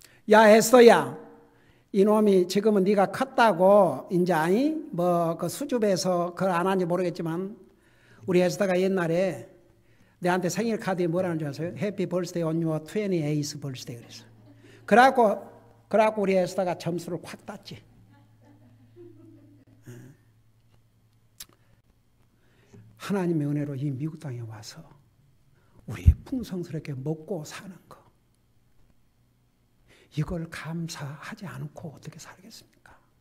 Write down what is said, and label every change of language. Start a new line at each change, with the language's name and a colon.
Korean: 야, 에스더야. 이놈이 지금은 네가 컸다고, 이제, 뭐, 그 수줍에서 그걸 안 하는지 모르겠지만, 우리 에스더가 옛날에 내한테 생일 카드에 뭐라는 줄 아세요?
English: Happy birthday on your 28th birthday
Korean: 그랬어. 그래갖고 우리 에스더가 점수를 확 땄지. 하나님의 은혜로 이 미국 땅에 와서 우리 풍성스럽게 먹고 사는 거, 이걸 감사하지 않고 어떻게 살겠습니까?